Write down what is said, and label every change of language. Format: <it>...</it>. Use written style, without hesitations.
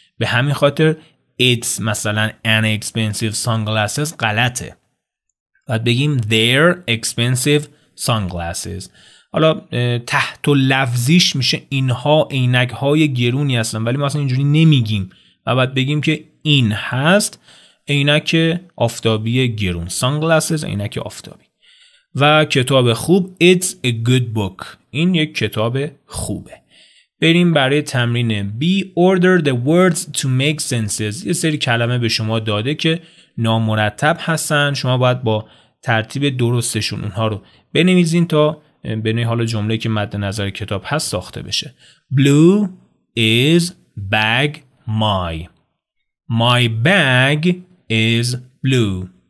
<fa>به همین خاطر it's مثلا</fa> <en>an expensive sunglasses</en> <fa>غلطه، باید بگیم</fa> <en>their expensive sunglasses.</en> <fa>حالا تحت لفظیش میشه اینها عینک های گرونی هستن، ولی ما اصلا اینجوری نمیگیم و باید بگیم که این هست عینک آفتابی گرون، sunglasses عینک آفتابی. و کتاب خوب</fa> <en>it's a good book.</en> <fa>این یک کتاب خوبه. بریم برای تمرین B.</fa> <en>Order the words to make senses.</en> <fa>یه سری کلمه به شما داده که نامرتب هستن، شما باید با ترتیب درستشون اونها رو بنویسین تا به نوعی حالا جمله که مد نظر کتاب هست ساخته بشه.</fa> <en>Blue is bag my. My bag is blue.</en>